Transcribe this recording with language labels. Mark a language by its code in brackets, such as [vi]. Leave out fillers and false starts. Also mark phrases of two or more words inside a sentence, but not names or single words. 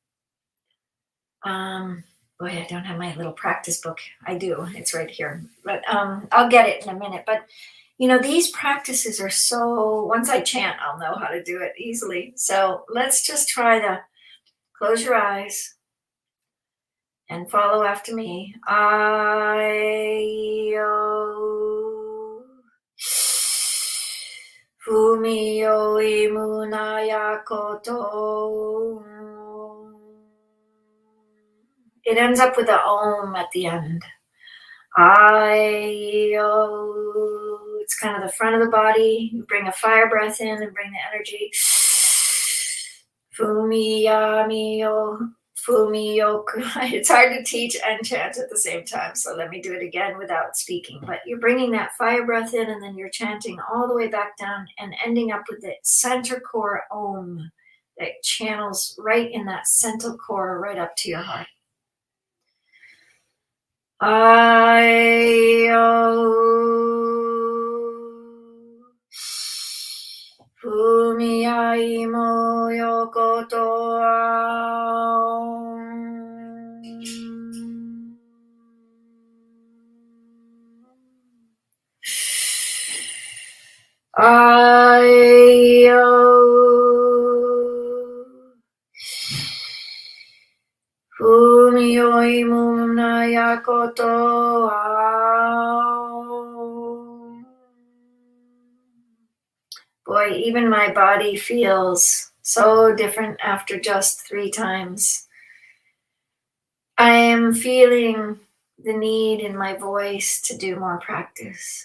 [en] Boy, I don't have my little practice book. I do. It's right here. But I'll get it in a minute. But, these practices are so, once I chant, I'll know how to do it easily. So let's just try to close your eyes and follow after me. I-o. Fumi-o imunayakoto. It ends up with a om at the end. I-o. It's kind of the front of the body. You bring a fire breath in and bring the energy. Fumi-yami-o. Fumi-yoku. It's hard to teach and chant at the same time, so let me do it again without speaking. But you're bringing that fire breath in, and then you're chanting all the way back down and ending up with the center core om that channels right in that center core right up to your heart. I-o. Fumi-ai-mo yokoto I-o. Fumi-o-imunayakoto. Boy, even my body feels so different after just 3 times. I am feeling the need in my voice to do more practice.